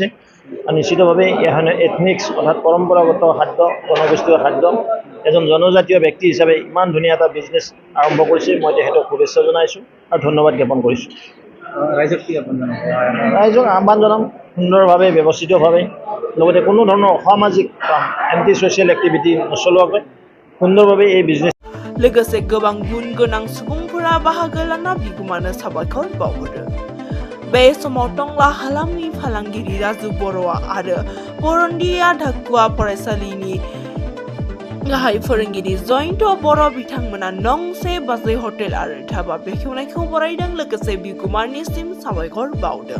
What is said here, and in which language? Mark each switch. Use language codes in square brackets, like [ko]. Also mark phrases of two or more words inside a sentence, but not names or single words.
[as] আৰু নিশ্চিতভাৱে এখন এথনিক্স অৰ্থাৎ পৰম্পৰাগত খাদ্য, জনগোষ্ঠীয় খাদ্য এজন জনজাতীয় ব্যক্তি হিচাপে ইমান ধুনীয়া এটা বিজনেছ আৰম্ভ কৰিছে। মই তেখেতক শুভেচ্ছা জনাইছোঁ আৰু ধন্যবাদ জ্ঞাপন কৰিছোঁ। ৰাইজক আহ্বান জনাম সুন্দৰভাৱে ব্যৱস্থিতভাৱে লগতে কোনো ধৰণৰ অসামাজিক কাম [en] anti social activity [as] নচলোৱাকৈ সুন্দৰভাৱে এই বিজনেছ [brx] लोगोसे गोबां गुन गोनां सुबुंफोरा बाहागो लाना बिगुमानो साबायखर बावहरो। बे समाव टंला हालामनि फालांगिरि राजु बर'आ आरो परन्दिया धाकुवा फरायसालिनि गाहाय फोरोंगिरि जयन्त बर' बिथांमोना नंसे बाजै हटेल आरो धाबा बेखेवनायखौ बरायदों लोगोसे बिगुमानिसिम साबायखर बावदों।